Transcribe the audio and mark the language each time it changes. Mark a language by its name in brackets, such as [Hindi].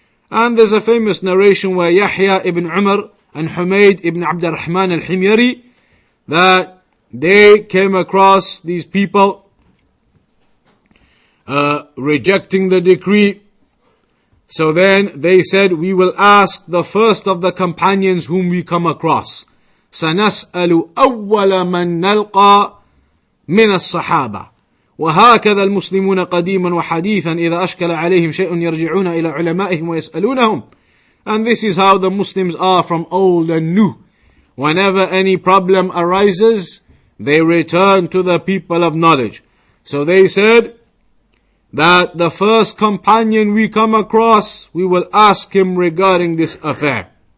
[English] And there's a famous narration where Yahya ibn Umar and Humayd ibn Abd al-Rahman al-Himyari, that they came across these people rejecting the decree. So then they said, we will ask the first of the companions whom we come across. [Arabic] سنسأل أول من نلقى من الصحابة وهكذا المسلمون قديما وحديثا إذا أشكل عليهم شيء يرجعون إلى علمائهم ويسألونهم. [English] And this is how the Muslims are from old and new. Whenever any problem arises, they return to the people of knowledge. So they said that the first companion we come across, we will ask him regarding this affair.